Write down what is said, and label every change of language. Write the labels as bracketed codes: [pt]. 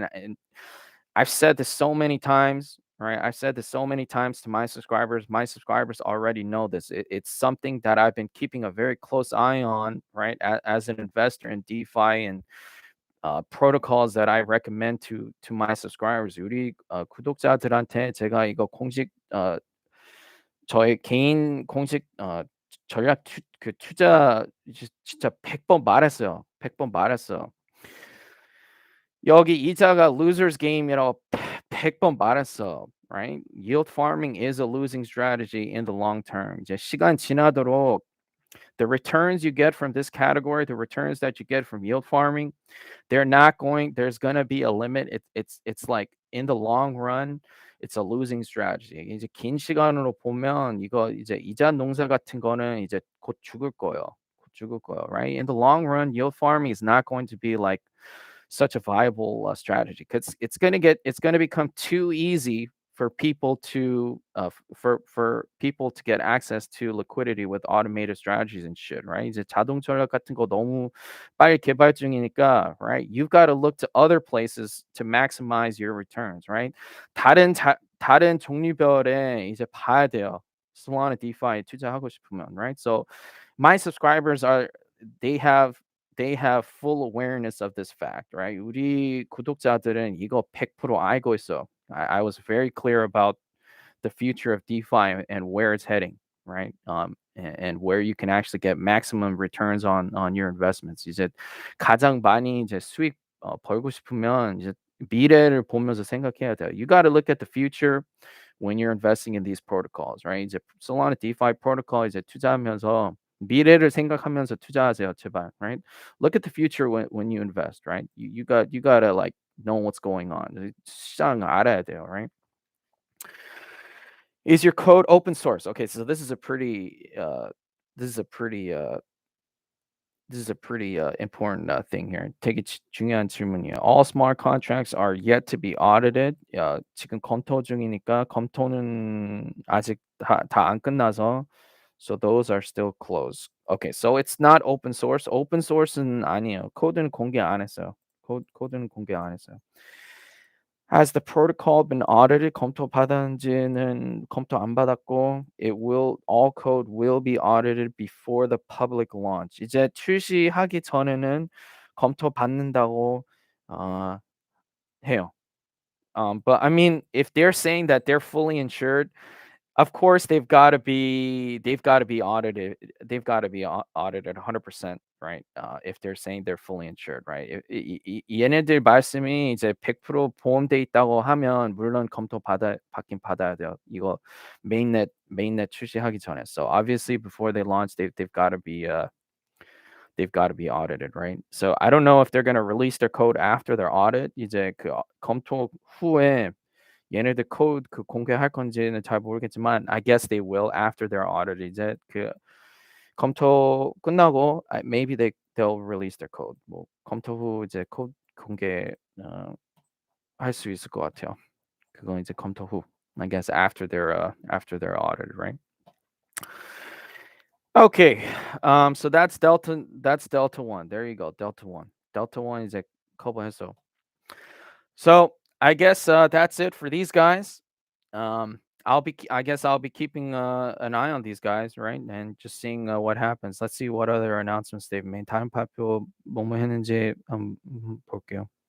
[en] And I've said this so many times, right? I've said this so many times to my subscribers. My subscribers already know this. It's something that I've been keeping a very close eye on, right? As an investor in DeFi and protocols that I recommend to my subscribers. [ko] 우리 구독자들한테 제가 이거 공식 저의 개인 공식 전략 그 투자 진짜 100번 말했어요. 100번 말했어. 여기 이자가 [en] losers game [ko] 이라고 100번 말했어. [en] Right? Yield farming is a losing strategy in the long term. [ko] 이제 시간 지나도록 [en] the returns you get from this category, the returns that you get from yield farming, there's going to be a limit. It's like in the long run, it's a losing strategy. [ko] 이제 긴 시간으로 보면 이거 이제 이자 농사 같은 거는 이제 곧 죽을 거예요. 곧 죽을 거예요, right? [en] In the long run, yield farming is not going to be like such a viable strategy because it's going to become too easy for people to for people to get access to liquidity with automated strategies and shit, right? [ko] 이제 자동 전략 같은 거 너무 빨리 개발 중이니까, right? [en] You've got to look to other places to maximize your returns, right? [ko] 다른 종류별에 이제 봐야 돼요. Solana DeFi 투자하고 싶으면, [en] right? So my subscribers they have full awareness of this fact, right? [ko] 우리 구독자들은 이거 100% 알고 있어. [en] I was very clear about the future of DeFi and where it's heading, right? And where you can actually get maximum returns on your investments. [ko] 이제 가장 많이 이제 수익 벌고 싶으면 이제 미래를 보면서 생각해야 돼요. [en] You got to look at the future when you're investing in these protocols, right? [ko] 이제 Solana DeFi protocol 이제 투자하면서 미래를 생각하면서 투자하세요, 제발, [en] right? Look at the future when you invest, right? You got to like knowing what's going on. [ko] 시장 알아야 돼요, right? [en] Is your code open source? Okay, so this is a pretty important thing here. [ko] 되게 중요한 질문이에요. [en] All smart contracts are yet to be audited. [ko] 지금 검토 중이니까 검토는 아직 다 안 끝나서 [en] so those are still closed. Okay, so it's not open source. [ko] open source는 아니에요. 코드는 공개 안 했어요. 코드는 공개 안 했어요. [en] Has the protocol been audited? [ko] 검토 받았는지는 검토 안 받았고, [en] all code will be audited before the public launch. [ko] 이제 출시하기 전에는 검토 받는다고 어, 해요. [en] But I mean, if they're saying that they're fully insured, of course they've got to be audited. They've got to be audited 100%, right? If they're saying they're fully insured, right? [ko] 얘네들 말씀이 이제 100% 보험돼 있다고 하면 물론 받긴 받아야 돼요. 이거 메인넷 출시하기 전에. [en] So obviously before they launch, they've got to be audited, right? So I don't know if they're going to release their code after their audit. [ko] 이제 그 검토 후에 얘네들 코드 공개할 건지는 잘 모르겠지만 [en] I guess they will after their audit. [ko] 이제 그 검토 끝나고 [en] maybe they'll release their code. [ko] 뭐 검토 후 이제 코드 공개 할 수 있을 것 같아요. 그건 이제 검토 후. [en] I guess after their audit, right? Okay. So that's Delta 1. There you go. Delta 1. [ko] Delta 1 이제 커버했어. [en] So I guess that's it for these guys. I guess I'll be keeping an eye on these guys, right? And just seeing what happens. Let's see what other announcements they've made. [ko] 다른 발표 뭐뭐 했는지 볼게요.